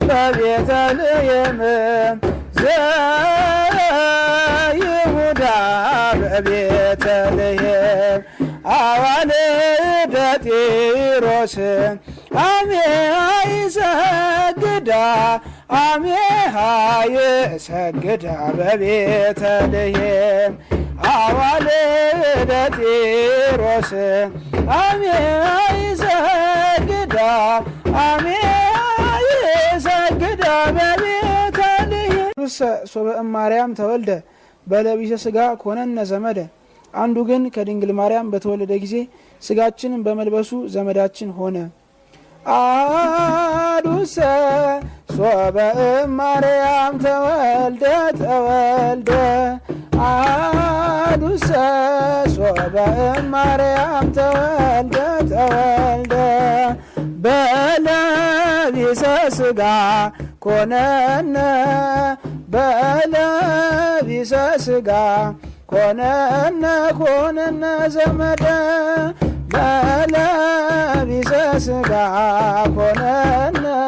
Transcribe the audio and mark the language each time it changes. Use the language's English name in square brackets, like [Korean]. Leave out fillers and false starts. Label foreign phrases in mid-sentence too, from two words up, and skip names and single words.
[Geez] ዘይሁዳ በቤተልሔም አዋልደ ጢሮስ አሜሃ ይሰግዳ በቤተልሔም አዋልደ ጢሮስ አሜሃ ይሰግዳ በቤተልሔም ሶበ እማርያም ተወልደ በለቢሰ ሥጋ ኮነነ ዘመደ [Amharic] አንዱ ግን ከድንግል ማርያም በተወለደ ጊዜ ሥጋችንን በመልበሱ ዘመዳችን ሆነ። [Geez] አሐዱሰ ሶበ እማርያም ተወልደ ተወልደ አሐዱሰ ሶበ እማርያም ተወልደ ተወልደ በለቢሰ ሥጋ ኮነነ በለቢሰ ሥጋ ኮነነ ኮነነ ዘመደ በለቢሰ ሥጋ ኮነነ